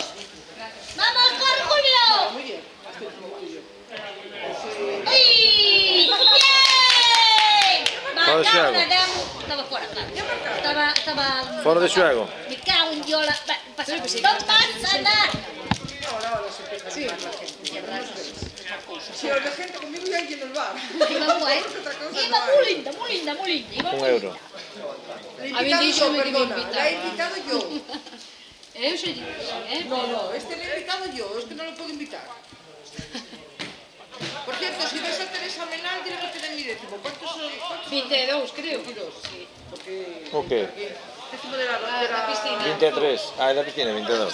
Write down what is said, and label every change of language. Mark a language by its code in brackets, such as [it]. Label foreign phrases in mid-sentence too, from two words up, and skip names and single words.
[es] ¡Vamos, corre, Julio! ¡Ay! ¡Bien! [gl] Fora de xuego. Estaba fora, claro. Estaba... Fora de xuego. [es] Me cago en Diola. [gl] Non pasa nada. [es] Sí, si os de gente conmigo ya hay en el bar. [gl] Iba boa, eh? Iba moi linda, moi linda, moi linda. Iba moi €1. [es] Le he Habéis invitado dicho yo, que me perdona. invitaba. La he invitado yo. [gl] Eu sei, [es] No, no, este le he invitado yo, es que no lo puedo invitar. Por cierto, si ves a Teresa Menal, dile que tiene mi décimo. ¿Cuántos son? 22, creo. 22. Sí. Porque... [gl] O que? [es] Décimo de la piscina. [gl] 23. Ah, é da piscina, 22.